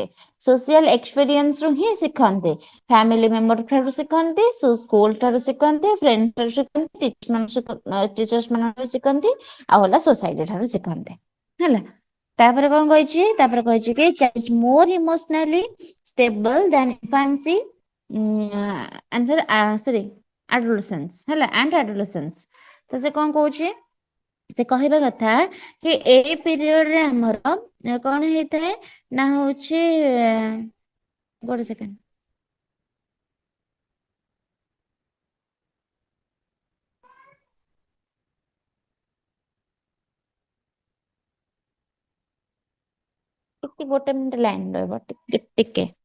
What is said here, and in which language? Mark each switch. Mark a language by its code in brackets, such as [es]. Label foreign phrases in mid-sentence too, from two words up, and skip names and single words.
[en] social experience [or] ରୁ ହିଁ ଶିଖନ୍ତି। [en] family member [or] ଠାରୁ ଶିଖନ୍ତି, ସ୍କୁଲ ଠାରୁ ଶିଖନ୍ତି, ଫ୍ରେଣ୍ଡ ଠାରୁ ଶିଖନ୍ତି, ଟିଚର୍ସ ମାନଙ୍କଠାରୁ ଶିଖନ୍ତି, ଆଉ ହେଲା ସୋସାଇଟି ଠାରୁ ଶିଖନ୍ତି ହେଲା। ତାପରେ କଣ କହିଛି, ତାପରେ କହିଛି କି [en] child more emotionally stable than infancy sorry adolescence ହେଲା and adolescence। [or] ତ ସେ କଣ କହୁଛି, ସେ କହିବା କଥା କି ଏଇ ପିରିୟଡରେ ଆମର କଣ ହେଇଥାଏ ନା ହଉଛି ଗୋଟେ ସେକେଣ୍ଡ ଟିକେ ଗୋଟେ ମିନିଟ ଲାଇନ ରହିବ ଟିକେ।